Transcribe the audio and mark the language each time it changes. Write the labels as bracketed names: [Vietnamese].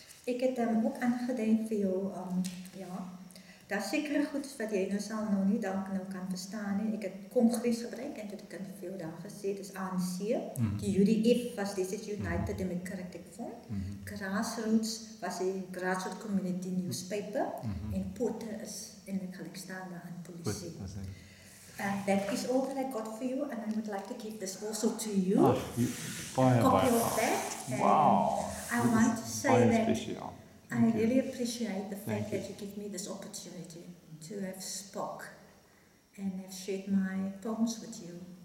[Afrikaans] Ek het ook aangedink vir jou, ja, daar sekere goed wat jy nou sal nou nie dalk nou kan verstaan nie. Ek het Kongres gebruik en dit kan vir jou daar gesê, dis ANC. Die UDF was [English] This is United Democratic Front. [Afrikaans] Grassroots was die Grassroots Community Newspaper. En Pote is eintlik gelykstaande aan polisie. [English] That is all that I got for you, and I would like to give this also to you. Copy of that. Wow. I want to say that I really appreciate the fact that you give me this opportunity to have spoke and have shared my poems with you.